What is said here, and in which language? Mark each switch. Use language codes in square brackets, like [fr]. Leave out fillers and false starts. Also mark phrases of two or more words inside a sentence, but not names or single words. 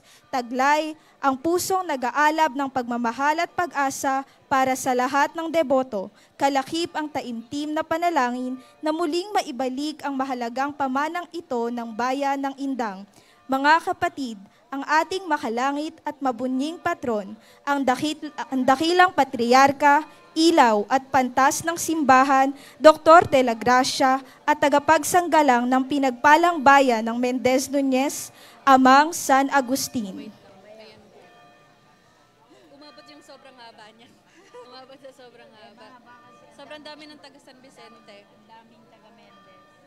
[tl] Taglay ang pusong nag-aalab ng pagmamahal at pag-asa para sa lahat ng deboto, kalakip ang taimtim na panalangin na muling maibalik ang mahalagang pamanang ito ng bayan ng Indang. Mga kapatid, ang ating makalangit at mabunying patron, ang dakilang patriarka, ilaw at pantas ng simbahan, Dr. De la Gracia at tagapagsanggalang ng pinagpalang bayan ng Mendez Nuñez, Amang San Agustin. Umabot yung sobrang haba niya. Umabot sa sobrang haba. Sobrang dami ng taga San Vicente. Daming taga Mendez.